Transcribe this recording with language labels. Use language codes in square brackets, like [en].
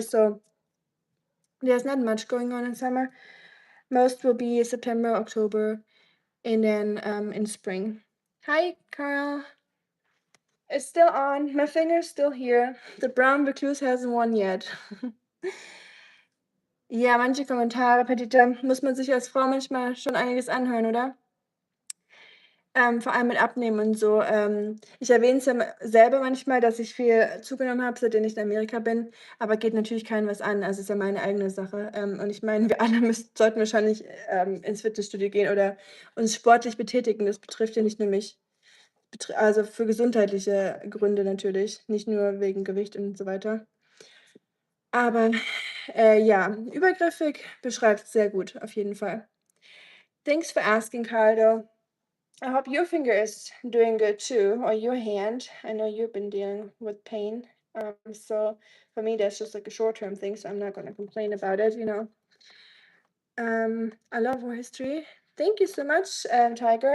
[en] So there's not much going on in summer. Most will be September, October, and then in spring. Hi, Carl. It's still on. My finger's still here. The brown recluse hasn't won yet. [de] Ja, manche Kommentare, Petita, muss man sich als Frau manchmal schon einiges anhören, oder? Vor allem mit Abnehmen und so. Ich erwähne es ja selber manchmal, dass ich viel zugenommen habe, seitdem ich in Amerika bin, aber geht natürlich keinem was an. Also ist ja meine eigene Sache. Und ich meine, wir alle sollten wahrscheinlich ins Fitnessstudio gehen oder uns sportlich betätigen. Das betrifft ja nicht nur mich. Also für gesundheitliche Gründe natürlich, nicht nur wegen Gewicht und so weiter. Aber ja, übergriffig beschreibt es sehr gut, auf jeden Fall. [en] Thanks for asking, Carlo. I hope your finger is doing good too, or your hand. I know you've been dealing with pain. So for me, that's just like a short-term thing, so I'm not going to complain about it. I love war history. Thank you so much, Tiger.